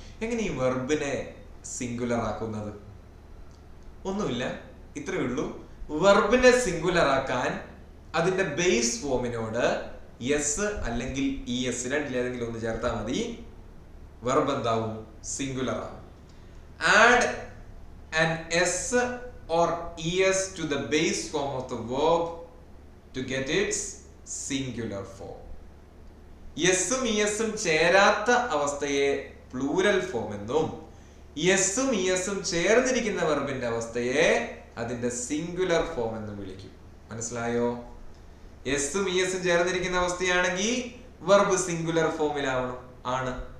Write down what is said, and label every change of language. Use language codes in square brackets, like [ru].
[ml] എങ്ങനെ ഈ വെർബിനെ സിംഗുലർ ആക്കുന്നത്? ഒന്നുമില്ല, ഇത്രയേ ഉള്ളൂ. വെർബിനെ സിംഗുലർ ആക്കാൻ അതിന്റെ ബേസ് ഫോമിനോട് യെസ് അല്ലെങ്കിൽ ES രണ്ടിലേതെങ്കിലും ഒന്ന് ചേർത്താൽ മതി. വെർബ് എന്താവും? സിംഗുലർ ആവും. [en] Add an S or ES to the base form of the verb to get its singular form. [ml] യെസ്സും ESും ചേരാത്ത അവസ്ഥയെ പ്ലൂരൽ ഫോം എന്നും യെസ്സും ESും ചേർന്നിരിക്കുന്ന വെർബിന്റെ അവസ്ഥയെ അതിന്റെ സിംഗുലർ ഫോം എന്നും വിളിക്കും. മനസ്സിലായോ? യെസ്സും ESും ചേർന്നിരിക്കുന്ന അവസ്ഥയാണെങ്കിൽ വെർബ് സിംഗുലർ ഫോമിലാവണം ആണ്.